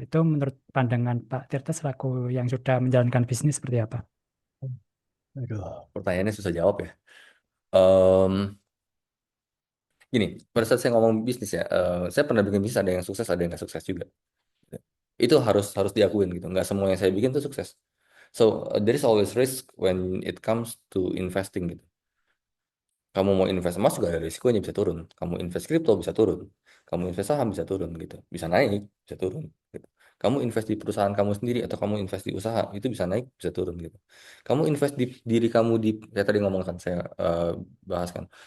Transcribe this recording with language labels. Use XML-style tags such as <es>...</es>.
<id>Itu menurut pandangan Pak Tirta selaku yang sudah menjalankan bisnis seperti apa? Aduh, pertanyaannya susah jawab ya. Em, Gini, pada saat saya ngomong bisnis ya, saya pernah bikin bisnis ada yang sukses, ada yang nggak sukses juga. Itu harus harus diakuin gitu. Nggak semua yang saya bikin tuh sukses.</id> <en>So there is always risk when it comes to investing gitu.</en> <id>Kamu mau invest emas juga ada risikonya bisa turun. Kamu invest kripto bisa turun. Kamu invest saham bisa turun gitu. Bisa naik, bisa turun gitu. Kamu invest di perusahaan kamu sendiri atau kamu invest di usaha itu bisa naik, bisa turun gitu. Kamu invest di diri kamu di saya tadi ngomong kan saya bahas kan.</id>